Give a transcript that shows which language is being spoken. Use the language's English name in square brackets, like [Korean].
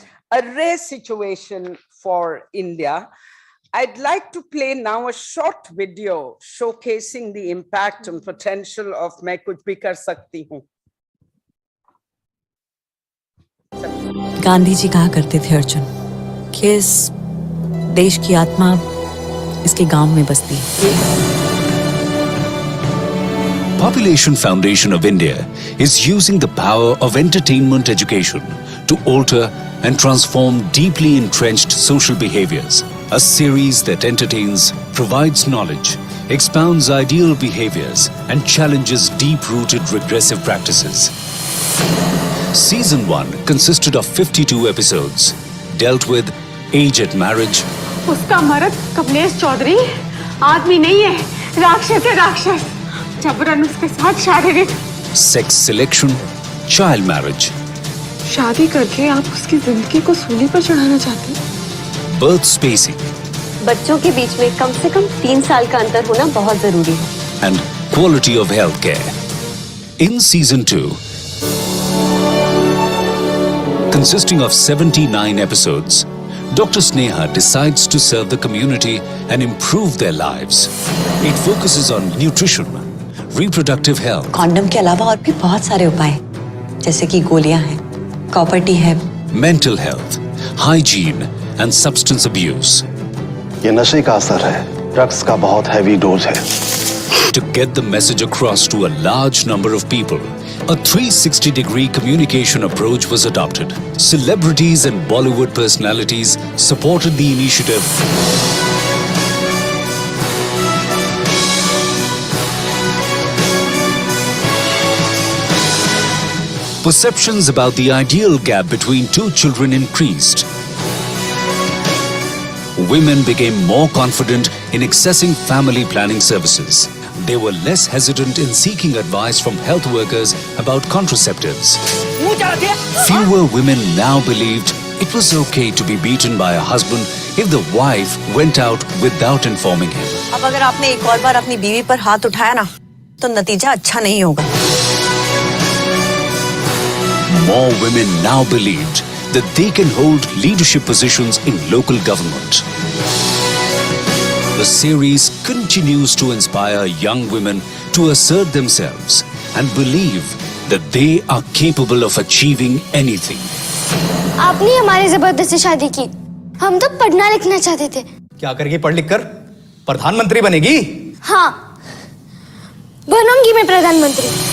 [English] A rare situation for India. I'd like to play now a short video showcasing the impact and potential of मैं कुछ भी कर सकती हूँ. [Hindi] गांधी जी कहा करते थे अर्जुन कि इस देश की आत्मा इसके गांव में बसती है. [English] Population Foundation of India is using the power of entertainment education to alter and transform deeply entrenched social behaviors. A series that entertains, provides knowledge, expounds ideal behaviors, and challenges deep-rooted regressive practices. Season 1 consisted of 52 episodes, dealt with age at marriage, [Hindi] उसका मर्द कमलेश चौधरी आदमी नहीं है, राक्षस है राक्षस. जबरन उसके साथ शारीरिक. [English] sex selection, child marriage, [Hindi] शादी करके आप उसकी जिंदगी को सूली पर चढ़ाना चाहते हैं. [English] birth spacing, [Hindi] बच्चों के बीच में कम से कम 3 साल का अंतर होना बहुत जरूरी है. [English] and quality of healthcare. In season 2, consisting of 79 episodes, Dr. Sneha decides to serve the community and improve their lives. It focuses on nutrition, reproductive health, [Hindi] condom के अलावा और भी बहुत सारे उपाय हैं, जैसे कि गोलियां हैं, कॉपर टी है, [English] mental health, hygiene, and substance abuse. [Hindi] ये नशे का असर है, ड्रग्स का बहुत हैवी डोज है. [English] To get the message across to a large number of people, a 360-degree communication approach was adopted. Celebrities and Bollywood personalities supported the initiative. Perceptions about the ideal gap between two children increased. Women became more confident in accessing family planning services. They were less hesitant in seeking advice from health workers about contraceptives. Fewer women now believed it was okay to be beaten by a husband if the wife went out without informing him. [Hindi] अब अगर आपने एक और बार अपनी बीवी पर हाथ उठाया ना, तो नतीजा अच्छा नहीं होगा. [English] More women now believed that they can hold leadership positions in local government. The series continues to inspire young women to assert themselves and believe that they are capable of achieving anything. [Hindi] आपने हमारी जबरदस्ती शादी की. हम तो पढ़ना लिखना चाहते थे. क्या करेगी पढ़ लिख कर? प्रधानमंत्री बनेगी? हाँ, बनूंगी मैं प्रधानमंत्री.